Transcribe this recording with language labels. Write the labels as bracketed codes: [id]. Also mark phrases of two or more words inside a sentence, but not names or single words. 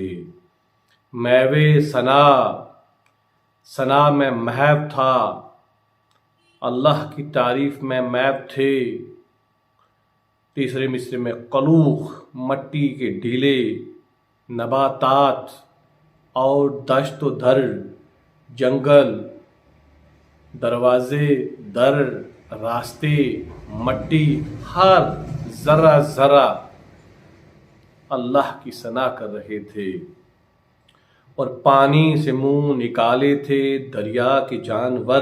[ur] میوے ثنا، ثنا میں محو تھا، اللہ کی تعریف میں محو تھے۔ تیسرے مصرے میں قلوخ، مٹی کے ڈھیلے، نباتات اور دشت و در، جنگل، دروازے، در، راستے، مٹی، ہر ذرہ ذرہ اللہ کی ثنا کر رہے تھے، اور پانی سے منہ نکالے تھے دریا کے جانور۔